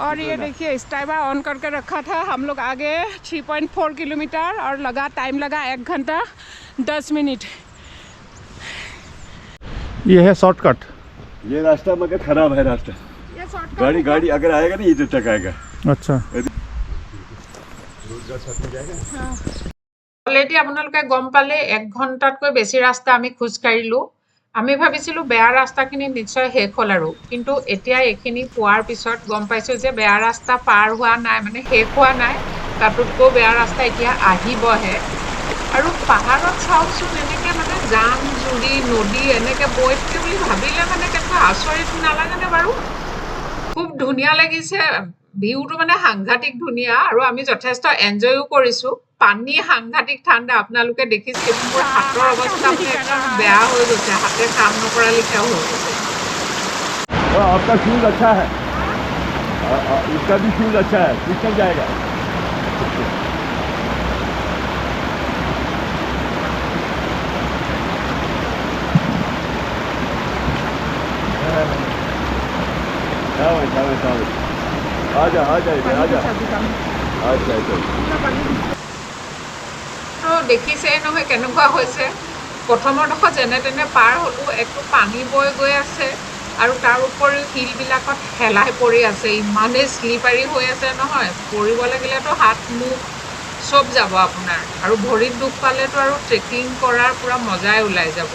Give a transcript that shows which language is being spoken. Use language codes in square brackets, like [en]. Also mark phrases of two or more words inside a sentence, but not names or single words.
[hi] और ये देखिए स्टाइबर ऑन करके रखा था। हम लोग आगे 3.4 किलोमीटर और लगा टाइम लगा 1 घंटा 10 मिनट। ये है शॉर्टकट। ये रास्ता मगर खराब है रास्ता। ये शॉर्टकट गाड़ी अगर आएगा ना इधर तक आएगा। अच्छा [as] অলৰেডি আপোনালোকে গম পালে 1 ঘণ্টাতকৈ বেছি ৰাস্তা আমি খোজ কাঢ়িলোঁ। আমি ভাবিছিলোঁ বেয়া ৰাস্তাখিনি নিশ্চয় শেষ হ'ল আৰু, কিন্তু এতিয়া এইখিনি পোৱাৰ পিছত গম পাইছোঁ যে বেয়া ৰাস্তা পাৰ হোৱা নাই, মানে শেষ হোৱা নাই, তাতোতকৈ বেয়া ৰাস্তা এতিয়া আহিবহে। আৰু পাহাৰত চাওকচোন এনেকৈ মানে জান জুৰি নদী এনেকৈ বৈ থাকে বুলি ভাবিলে মানে কেনেকুৱা আচৰিত নালাগেনে বাৰু? খুব ধুনীয়া লাগিছে, ভিউটো মানে সাংঘাতিক ধুনীয়া আৰু আমি যথেষ্ট এনজয়ো কৰিছোঁ। পানী সাংঘাতিক ঠাণ্ডা, আপোনালোকে দেখিছে মোৰ হাতৰ অৱস্থা মানে একদম বেয়া হৈ গৈছে, হাতে কাম নকৰা লিখা হৈ গৈছে। [hi] आपका शूज अच्छा है। इसका भी शूज अच्छा है, निकल जाएगा। आजा [as] দেখিছে নহয় কেনেকুৱা হৈছে। প্ৰথমৰ ডোখৰ যেনে তেনে পাৰ হ'লোঁ, একো পানী বৈ গৈ আছে আৰু তাৰ উপৰিও শিলবিলাকত হেলাই পৰি আছে, ইমানেই শ্লিপাৰী হৈ আছে নহয়, পৰিব লাগিলেতো হাত মুখ চব যাব আপোনাৰ, আৰু ভৰিত দুখ পালেতো আৰু ট্ৰেকিং কৰাৰ পূৰা মজাই ওলাই যাব।